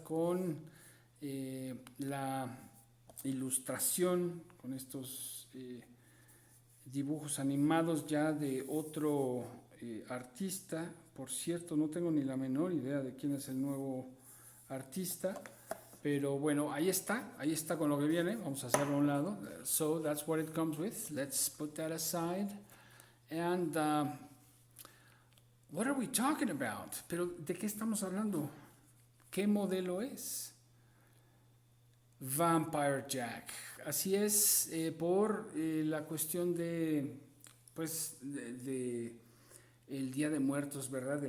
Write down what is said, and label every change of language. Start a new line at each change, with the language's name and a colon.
Spanish: Con la ilustración, con estos dibujos animados ya de otro artista. Por cierto, no tengo ni la menor idea de quién es el nuevo artista, pero bueno, ahí está con lo que viene. Vamos a hacerlo a un lado.
English: So that's what it comes with. Let's put that aside. And what are we talking about?
Spanish: Pero ¿de qué estamos hablando? ¿Qué modelo es? Vampire Jack. Así es, por la cuestión de, pues, de el Día de Muertos, ¿verdad?